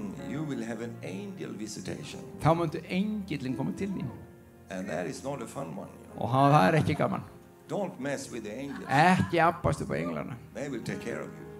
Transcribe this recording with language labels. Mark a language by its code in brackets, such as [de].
[en] you will have an angel visitation, [is] þá myndu engillin koma til þín. [en] and that is not a fun one. You know. [is] Og það er ekki gaman. [en] Don't mess with the angels. [is] Ekki abbast upp á englana. [en] They will take care of you.